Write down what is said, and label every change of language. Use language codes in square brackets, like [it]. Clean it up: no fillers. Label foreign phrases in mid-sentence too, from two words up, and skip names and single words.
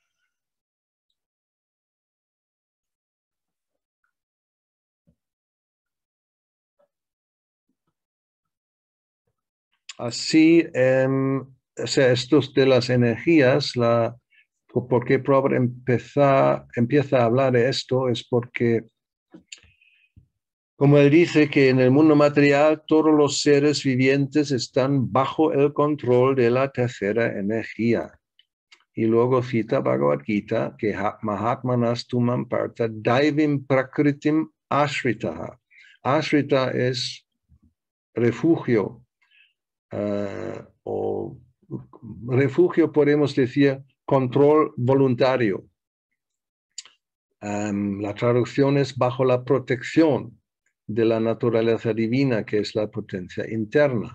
[es] Así, o sea, estos de las energías, ¿por qué Prabhupada empieza a hablar de esto? Es porque, como él dice, que en el mundo material todos los seres vivientes están bajo el control de la tercera energía. Y luego cita Bhagavad Gita, que [sa] Mahatmanas tumam parta daivim prakritim ashritaha. [es] Ashrita es refugio, o refugio, podemos decir, control voluntario. La traducción es bajo la protección de la naturaleza divina, que es la potencia interna.